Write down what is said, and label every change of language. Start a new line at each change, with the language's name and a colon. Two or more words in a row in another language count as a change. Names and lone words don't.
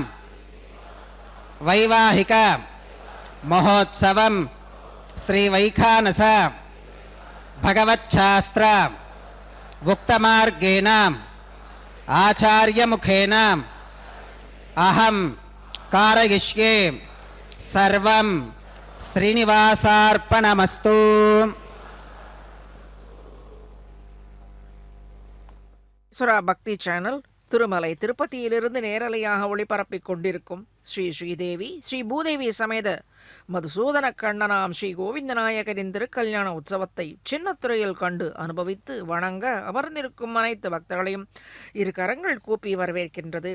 Sanskrit: वैवाहिक महोत्सवं श्री वैखानस भगवच्छास्त्र उक्तमार्गेण आचार्य मुखेन अहं कारयिष्ये सर्वं श्रीनिवासार्पणमस्तु.
Tamil: சுரா பக்தி சேனல் திருமலை திருப்பதியிலிருந்து நேரலையாக ஒளிபரப்பிக் கொண்டிருக்கும் ஸ்ரீ ஸ்ரீதேவி ஸ்ரீ பூதேவி சமேத மதுசூதன கண்ணனாம் ஸ்ரீ கோவிந்தநாயகரின் திருக்கல்யாண உற்சவத்தை சின்னத்துறையில் கண்டு அனுபவித்து வணங்க அமர்ந்திருக்கும் அனைத்து பக்தர்களையும் இரு கரங்கள் கூப்பி வரவேற்கின்றது.